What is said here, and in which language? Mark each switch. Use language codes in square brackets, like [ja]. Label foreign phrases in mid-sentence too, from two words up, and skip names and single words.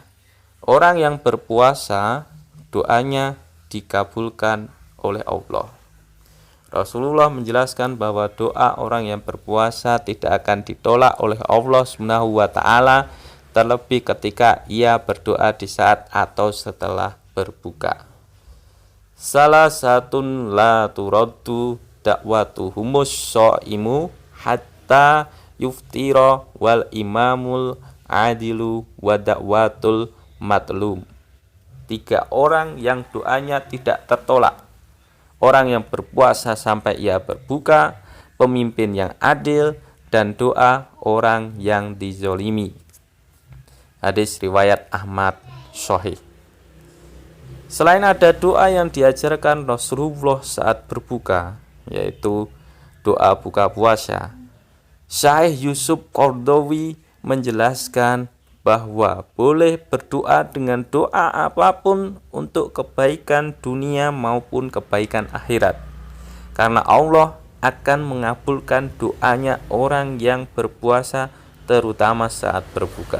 [id] Orang yang berpuasa doanya dikabulkan oleh Allah. Rasulullah menjelaskan bahwa doa orang yang berpuasa tidak akan ditolak oleh Allah [ar] سبحانه وتعالى, [id] terlebih ketika ia berdoa di saat atau setelah berbuka. [ar] ثلاثة لا ترد دعوتهم الصائم حتى يفطر والإمام العادل ودعوة المظلوم. [id] 3 orang yang doanya tidak tertolak. Orang yang berpuasa sampai ia berbuka, pemimpin yang adil, dan doa orang yang dizolimi. Hadis riwayat Ahmad Sahih. Selain ada doa yang diajarkan Rasulullah saat berbuka, yaitu doa buka puasa, Syekh Yusuf Qaradawi menjelaskan bahwa boleh berdoa dengan doa apapun untuk kebaikan dunia maupun kebaikan akhirat, karena Allah akan mengabulkan doanya orang yang berpuasa, terutama saat berbuka.